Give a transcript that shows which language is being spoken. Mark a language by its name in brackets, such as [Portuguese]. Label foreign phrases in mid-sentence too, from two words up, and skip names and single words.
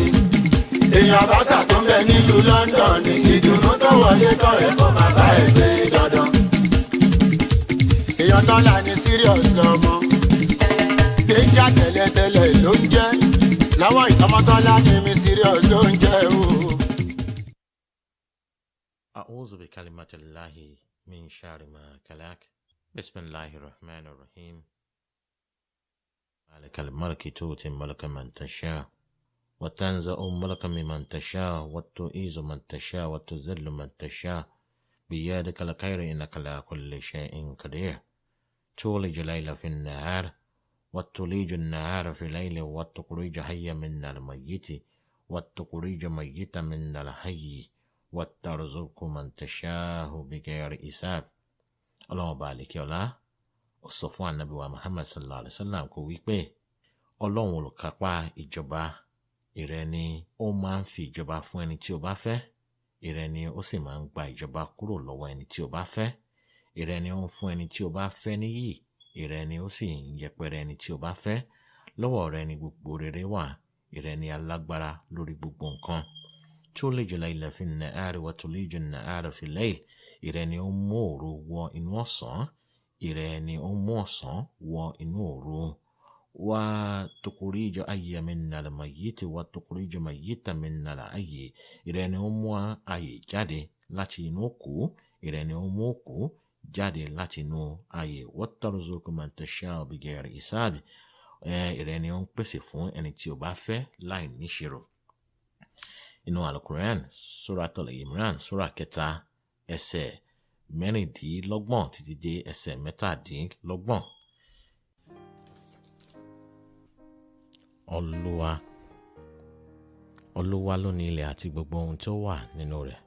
[Yoruba] èèyàn àbáṣà tó ń bẹ nílùú London ní. ìdùnnú tó wọlé tọ̀ ẹ̀ kó máa bá ẹ̀ gbé dandan. èèyàn tọ́lá ní serious lọ́mọ. déjà tẹ́lẹ̀tẹ́lẹ̀ ló ń jẹ́. lọ́wọ́ ìtọ́mọ́tọ́lá ní mi serious ló ń jẹ́ o. [Arabic] أعوذ بكلمة الله من شر ما خلق بسم الله الرحمن الرحيم مالك الملك تؤتي الملك من تشاء وتنزع الملك ممن تشاء وتعز من تشاء وتذل من تشاء بيدك الخير إنك على كل شيء قدير تولج الليل في النهار وتولج النهار في الليل وتخرج حي من الميت وتخرج ميتا من الحي وَتَرْزُقُ مَنْ تَشَاءُ بِغَيْرِ حِسَابٍ. [Yoruba] Ọlọ́run bá àlékè ọlá ó sọ fún ànábì wa Muhammad [Arabic] صلى الله عليه وسلم [Yoruba] kó wí pé Ọlọ́run olùkápá ìjọba ìrẹ ni ó máa ń fi ìjọba fún ẹni tí ó bá fẹ́, ìrẹ ni ó sì máa ń gba ìjọba kúrò lọ́wọ́ ẹni tí ó bá fẹ́, ìrẹ ni ó ń fún ẹni tí ó bá fẹ́ níyì, ìrẹ ni ó sì ń yẹpẹrẹ ẹni tí ó bá fẹ́. Lọ́wọ́ rẹ ni gbogbo rere wà, ìrẹ ni alágbára lórí gbogbo nǹkan. [Arabic] تولج الليل في النهار وتولج النهار في الليل. [Yoruba] ìrẹ ni ó mú òru wọ inú ọ̀sán, ìrẹ ni ó mú ọ̀sán wọ inú òru. [Arabic] وتخرج حي من الميت وتخرج ميتا من الحي. [Yoruba] ìrẹ ni ó mú ààyè jáde láti inú òkú, ìrẹ ni ó mú òkú jáde láti inú ààyè. [Arabic] وترزق من تشاء بغير حساب. [Yoruba] ìrẹ ni ó ń pèsè fún ẹni tí ó bá fẹ́ láì níṣirò. inú Al-Quran Suratul Imran sura 3 ẹsẹ̀ 26 títí dé ẹsẹ̀ 27. Olúwa ló ní ilẹ̀ àti gbogbo ohun tó wà nínú rẹ̀.